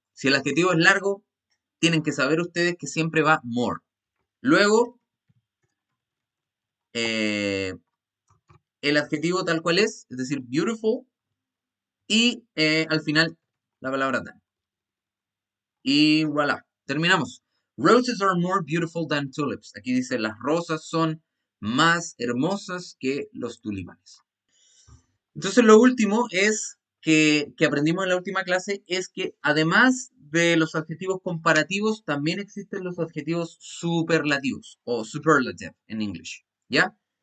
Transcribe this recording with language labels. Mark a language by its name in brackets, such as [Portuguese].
[Spanish] Si el adjetivo es largo, tienen que saber ustedes que siempre va more. Luego, el adjetivo tal cual es decir, beautiful, y al final la palabra than. Y voilà, terminamos. [English] Roses are more beautiful than tulips. [Spanish] Aquí dice, las rosas son más hermosas que los tulipanes. Entonces lo último es que aprendimos en la última clase es que además de los adjetivos comparativos, también existen los adjetivos superlativos o superlative en inglés. ¿Ya?